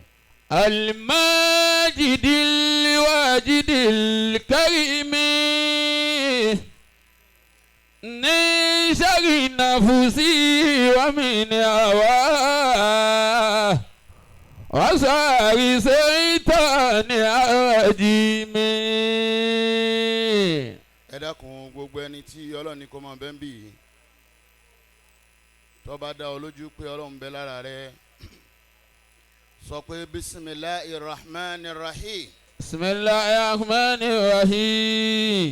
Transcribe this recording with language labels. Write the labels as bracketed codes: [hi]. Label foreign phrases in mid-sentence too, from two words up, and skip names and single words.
[ar] الماجد الواجد الكريم من شر نفسي ومن هواه وشر شيطان الرجيم. [yo] ẹ dákun gbogbo ẹni tí Ọlọ́run ní kó máa bẹ́ ń bì í tó bá dá ọ lójú pé Ọlọ́run bẹ lára rẹ sọ pé [ar] بسم الله الرحمن الرحيم. بسم الله الرحمن الرحيم.